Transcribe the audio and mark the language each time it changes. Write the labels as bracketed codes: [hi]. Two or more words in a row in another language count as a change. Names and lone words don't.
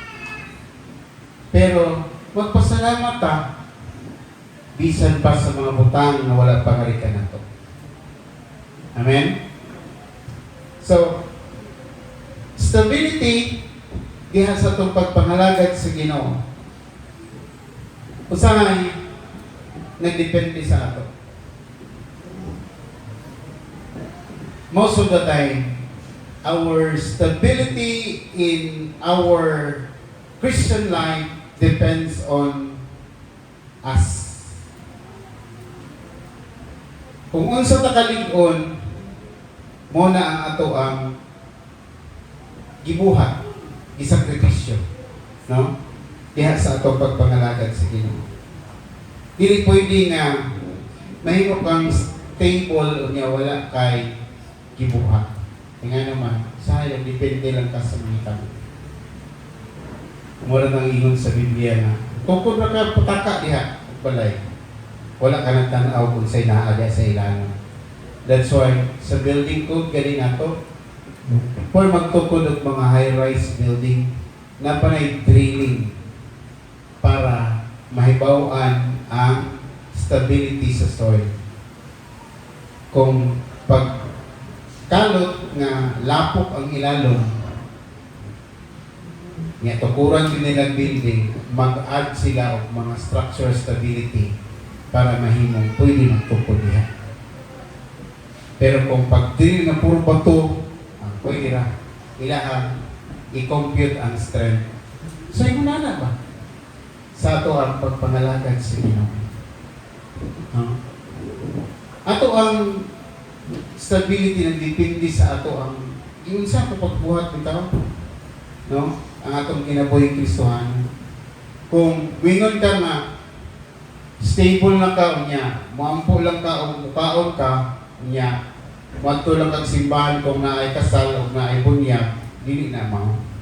[ceb] Pero, magpasalamat ta, bisan pa sa mga butang na wala pangarikan na to. Amen? So, stability diha sa itong pagpangalagad sa Ginoo. Usahay, nagdepende sa ato. [en] Most of the time, our stability in our Christian life depends on us. [ceb] Kung unsa ta kalig-on, mo na ang ato ang gibuhat, gisakripisyo, no? Diha sa ato pagpangalagad sa Ginoo. Dili pwede nga mahimo kang stable o niya wala kay gibuhat. Nga naman, sayang depende lang ka sa mitang. Mura nang ingon sa Biblia na tukod ra ka putaka diha balay. Wala ka nang tanaw kung sa'y naagya sa ilangan. [en] That's why, [ceb] sa [en] building code, [ceb] gani nato, for magtukod og mga [en] high-rise building, [ceb] napanay drilling para mahibawan ang stability sa soil. Kung pagkalot nga lapok ang ilalom, nga tukuran din nilang building, mag-add sila og mga [en] structural stability [ceb] para mahimong pwede magtukod diha. Pero kung pag-drill na puro bato, pwede na. Kailangan i-compute ang strength. So, yung na ba? Sa ato ang pagpangalagad sa Ginoo. Ato ang stability ng depende sa ato ang yung sa pagbuhat bitaw. No? Ang atong kinabuhi Kristohano. Kung wingon ka nga, stable lang ka niya, maampo lang ka o mukaon ka niya, wadto lang kang simbahan kung naay kasal o naay bunyag, dili na mao.